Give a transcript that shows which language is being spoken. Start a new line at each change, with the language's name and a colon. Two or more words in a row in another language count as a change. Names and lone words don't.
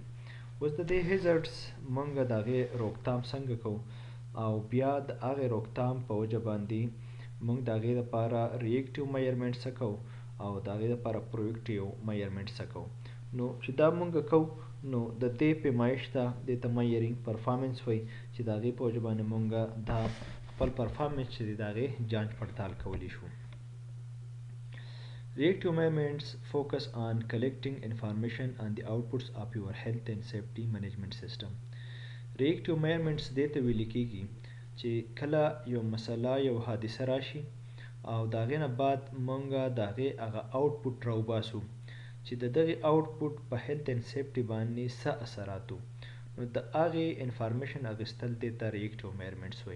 Pashto: اوس د دې هیزرډز مونږ د هغې روکتام څنګه کوو او بیا د هغې روکتام په وجه باندې مونږ د هغې لپاره
English: reactive measurement
Pashto: څه کوو او د هغې لپاره
English: proactive measurement
Pashto: څه کوو. نو چې دا مونږ کوو نو د دې پیمایش ته دې ته
English: measuring performance
Pashto: وایي چې د هغې په وجه باندې مونږ دا خپل پرفارمنس چې دی د هغې جانچ پړتال کولی شو.
English: Reactive measurements focus on collecting information on the outputs of your health and safety management system. Reactive measurements
Pashto: دې ته ویل کېږي چې کله یو مسله یو حادثه راشي او د هغې نه بعد مونږ د هغې هغه آوټپوټ راوباسو چې د دغې آوټپوټ په
English: health and safety
Pashto: باندې څه اثرات وو نو د هغې انفارمیشن اخیستل دې ته
English: reactive measurements
Pashto: وایي.